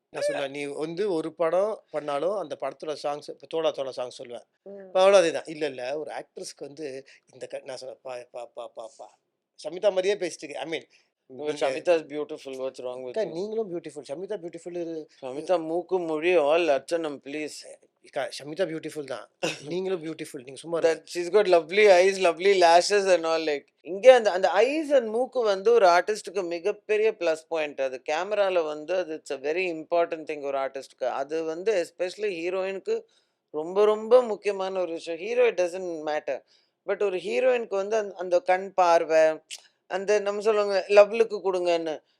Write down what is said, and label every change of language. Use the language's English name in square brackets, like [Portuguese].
[Tamil] நான் சொல்லுவேன், "நீ வந்து ஒரு படம் பண்ணாலும் அந்த படத்தோட சாங்ஸ் இப்ப தோடா தோடா சாங் சொல்லுவேன்." ம். இப்ப அவளும் அதேதான். "இல்ல, இல்ல ஒரு ஆக்ட்ரஸ்க்கு வந்து இந்த நான் சொன்னேன், "பா பா பா பா பா ஷமிதா மாரியே பேசிட்டு இருக்க." ஐ மீன் நீங்க [English] Shamita is beautiful. What's wrong with [Tamil] அக்கா [English] you? [Tamil] நீங்களும் பியூட்டிஃபுல். ஷமிதா பியூட்டிஃபுல் Shamita மூக்கு மொழி all அர்ச்சனம் ப்ளீஸ். அக்கா ஷமிதா பியூட்டிஃபுல் தான். நீங்களும் பியூட்டிஃபுல். நீங்க சும்மா இருங்க. [English] That she's got lovely eyes, lovely lashes and all like. [Tamil] இங்க அந்த அந்த ஐஸ் அண்ட் மூக்கு வந்து ஒரு ஆர்டிஸ்டுக்கு மிகப்பெரிய ப்ளஸ் பாயிண்ட். அது கேமரால வந்து அது [English] it's a very important thing [Tamil] ஒரு ஆர்டிஸ்ட்க்கு. அது வந்து எஸ்பெஷலி ஹீரோயினுக்கு ரொம்ப ரொம்ப முக்கியமான ஒரு விஷயம். [English] Hero it doesn't matter. [Tamil] But ஒரு ஹீரோயினுக்கு வந்து அந்த கண் பார்வை, அந்த நம்ம சொல்லுவாங்க லவ் லுக் குடுங்கன்னு.